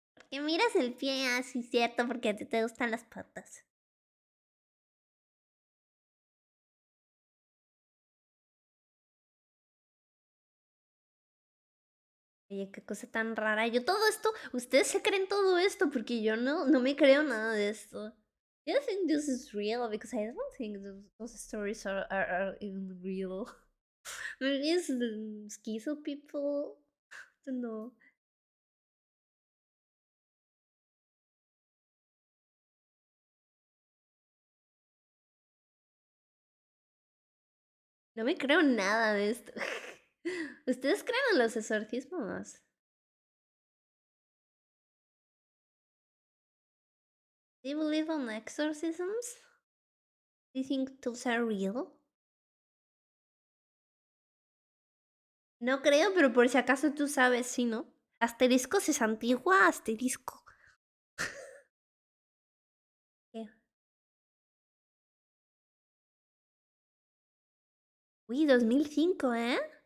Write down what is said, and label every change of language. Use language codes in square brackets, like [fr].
[es] Que miras el pie así, cierto, porque a ti te gustan las patas. Oye, qué cosa tan rara. Yo todo esto, ustedes se creen todo esto porque yo no me creo nada de esto. [en] Do you think this is real? Because I don't think those stories are even real. Maybe it's the schizo people. I don't know. [es] No me creo nada de esto. ¿Ustedes creen en los exorcismos? [en] Do you believe on exorcisms? Do you think those are real? [es] No creo, pero por si acaso tú sabes, sí, ¿no? Asterisco si es antigua, asterisco. ¿Qué? Uy, 2005, ¿eh?